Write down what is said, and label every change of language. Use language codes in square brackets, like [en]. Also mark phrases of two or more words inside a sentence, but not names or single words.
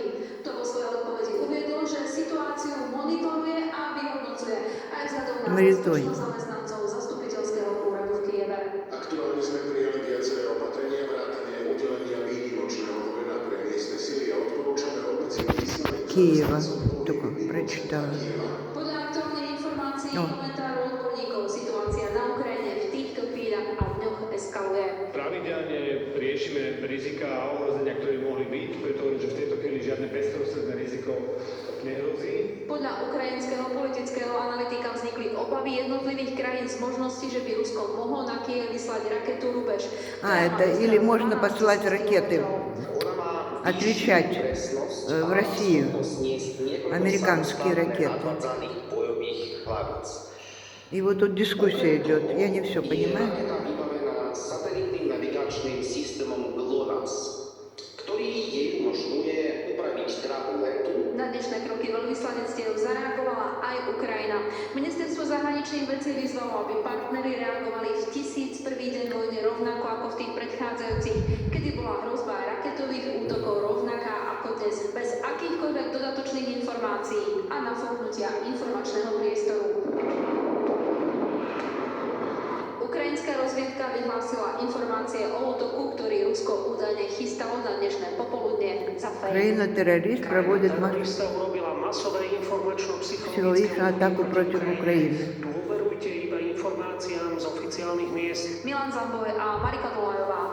[sk] To vo svojej odpovedi uviedlo, že situáciu monitoruje a vyhodnocuje aj vzhľadom na bezpečnosť zamestnancov zastupiteľského úradu v Kyjeve. Aktuálne sme prijali viaceré opatrenia vrátane udelenia výnimočného volena pre miestne sily a odporúčame obmedziť vysielanie [ru] Киева. Только прочитала. [sk] Podľa aktuálnych informácií a komentárov odborníkov situácia na Ukrajine v týchto chvíľach a dňoch eskaluje. Pravidelne riešime rizika a ohrozenia, ktoré mohli byť, preto hovorím, že v tejto chvíli žiadne bezprostredné riziko nehrozí. Podľa ukrajinského politického analytika vznikli obavy jednotlivých krajín z možnosti, že by Rusko mohlo na Kyjev vyslať raketu Rubež. [ru] Это или можно посылать ракеты, отвечать в Россию, американские ракеты. И вот тут дискуссия идет, я не все понимаю. [sk] Vybavená satelitným navigačným systémom GLONASS, ktorý jej umožňuje upraviť trávu letu. Na dnešné kroky veľvyslanectiev zareagovala aj Ukrajina. Ministerstvo zahraničných vecí vyzvalo, aby partneri reagovali v 1001. deň vojny rovnako ako v tých predchádzajúcich, kedy bola hrozba raketových útokov rovnaká ako dnes, bez akýchkoľvek dodatočných informácií a nafúknutia informačného priestoru. Ukrajinská rozviedka vyhlásila informácie o útoku, ktorý Rusko údajne chystalo na dnešné popoludne za fake. [ru] Украина-террорист проводит [sk] Terorista urobila masové informačno-psychologické [ru] психологическую атаку против Украины. [sk] Dôverujte iba informáciám z oficiálnych miest. Milan Zamboj a Marika Dolajová